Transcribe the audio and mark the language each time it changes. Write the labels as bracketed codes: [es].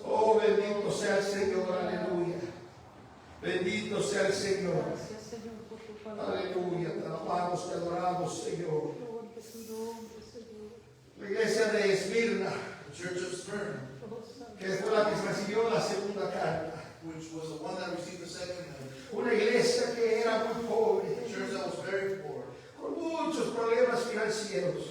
[es] Oh, bendito sea el Señor, aleluya. Bendito sea el Señor. Gracias, Señor, por tu palabra. Aleluya, te alabamos, te adoramos, Señor. Gloria a tu nombre, Señor. La iglesia de Esmirna, [en] The church of Smyrna, [es] Oh, Santo. que fue la que recibió la segunda carta. [en] which was the one that received the second letter. [es] Una iglesia que era muy [en] A [es] pobre, [en] church that was very poor. [es] con muchos problemas financieros.